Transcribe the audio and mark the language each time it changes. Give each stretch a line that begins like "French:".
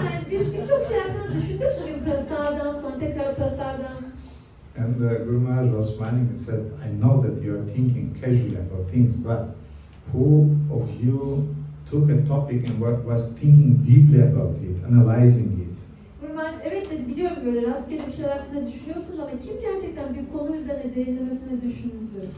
Turkish: Biz birçok şey hakkında düşündük. Bugün prasadam, sonra tekrar prasadam.
English: And Guru Maharaj was smiling and said, I know that you are thinking casually about things, but who of you took a topic and was thinking deeply about it, analyzing it?
Turkish: Evet dedi, biliyorum böyle rastgele bir şeyler hakkında düşünüyorsunuz ama kim gerçekten bir konu üzerine derinlemesine düşündü?